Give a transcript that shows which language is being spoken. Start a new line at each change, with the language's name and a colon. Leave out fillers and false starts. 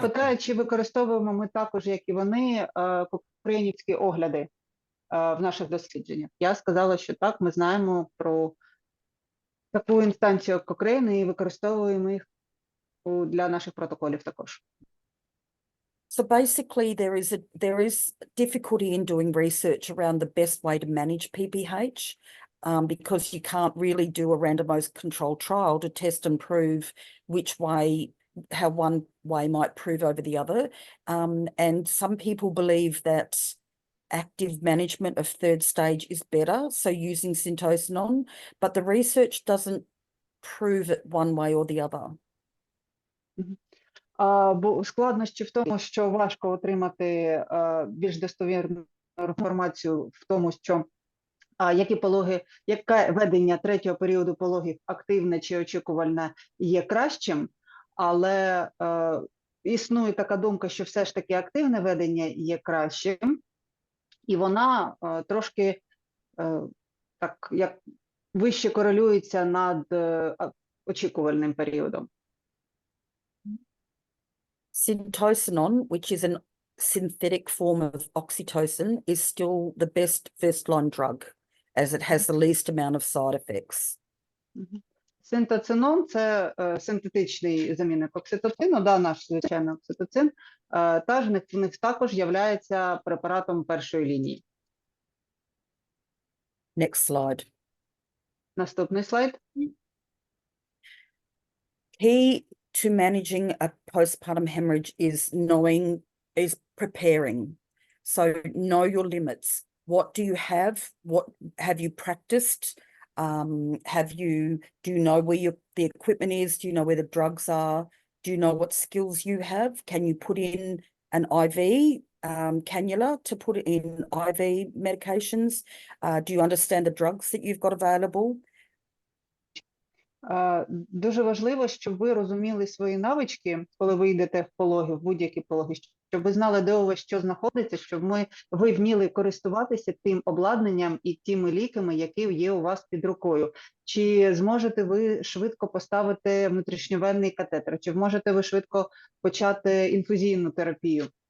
Ukrainian: питає, чи використовуємо ми також, як і вони, кокренівські огляди в наших дослідженнях. Я сказала, що так, ми знаємо про таку інстанцію, як Cochrane, і використовуємо їх для наших протоколів також.
English: So basically there is difficulty in doing research around the best way to manage PPH because you can't really do a randomized controlled trial to test and prove how one way might prove over the other. And some people believe that active management of third stage is better, so using syntocinon, but the research doesn't prove it one way or the other.
Ukrainian: Бо складнощі в тому, що важко отримати більш достовірну інформацію в тому, що які пологи, яке ведення третього періоду пологів, активне чи очікувальне, є кращим, але існує така думка, що все ж таки активне ведення є кращим, і вона трошки так як вище корелюється над очікувальним періодом.
English: Syntocinon, which is a synthetic form of oxytocin, is still the best first-line drug, as it has the least amount of side effects.
Ukrainian: Синтоцинон – це синтетичний замінник окситоцину, да, наш звичайний окситоцин, та в них також є препаратом першої лінії.
English: Next slide.
Ukrainian: Наступний слайд.
English: Key to managing a postpartum hemorrhage is preparing. So know your limits. What do you have? What have you practiced? Do you know where the equipment is? Do you know where the drugs are? Do you know what skills you have? Can you put in an IV cannula to put in IV medications? Do you understand the drugs that you've got available?
Ukrainian: Дуже важливо, щоб ви розуміли свої навички, коли ви йдете в пологи, в будь-які пологи, щоб ви знали, де у вас що знаходиться, щоб ви вміли користуватися тим обладнанням і тими ліками, які є у вас під рукою. Чи зможете ви швидко поставити внутрішньовенний катетер, чи можете ви швидко почати інфузійну терапію.